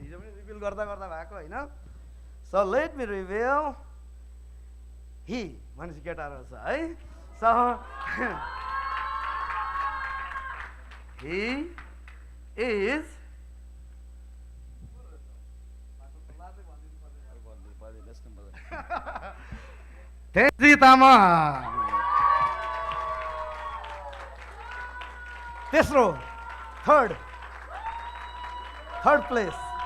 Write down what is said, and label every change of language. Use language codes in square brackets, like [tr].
[ne] हिजो पनि रिभिल गर्दा गर्दा भएको हैन? [en] So let me reveal. [ne] He भनेपछि केटा रहेछ है। [en] So he is [ne] तेजी तामाङ। तेस्रो, [en] Third place.